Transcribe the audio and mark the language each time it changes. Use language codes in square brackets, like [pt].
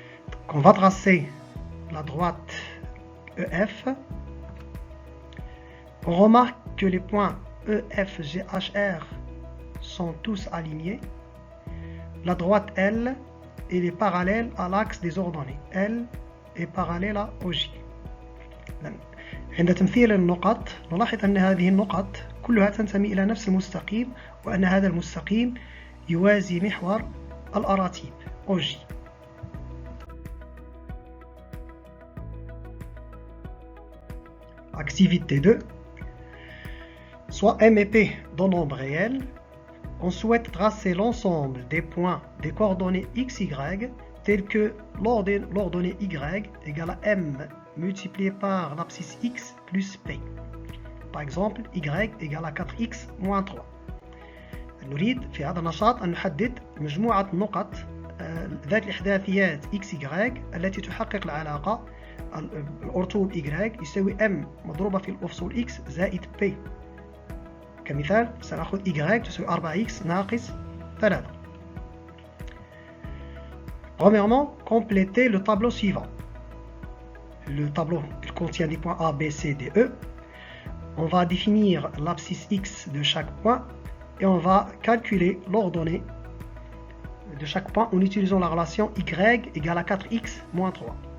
[fr] Donc, on va tracer la droite EF. On remarque que les points E, F, G, H, R sont tous alignés. La droite L est parallèle à l'axe des ordonnées. L est parallèle à OJ. [ar] عند تمثيل النقط نلاحظ أن هذه النقط كلها تنتمي إلى نفس المستقيم وأن هذا المستقيم يوازي محور الأراتيب OJ. [fr] Activité 2. Soit M et P dans nombre réel, on souhaite tracer l'ensemble des points des coordonnées x, y tels que l'ordonnée y égale à m multiplié par l'abscisse x plus p. Par exemple, y égale à 4x moins 3. [ar] نريد في هذا النشاط أن نحدد مجموعة النقط ذات الإحداثيات x, y التي تحقق العلاقة الأرطول y يساوي m مضروبة في الأفصول x زائد p. كمثال سنأخذ y تساوي 4x ناقص 3. [fr] Premièrement, compléter le tableau suivant. Le tableau contient des points A, B, C, D, E. On va définir l'abscisse x de chaque point et on va calculer l'ordonnée de chaque point en utilisant la relation y égale à 4x moins 3.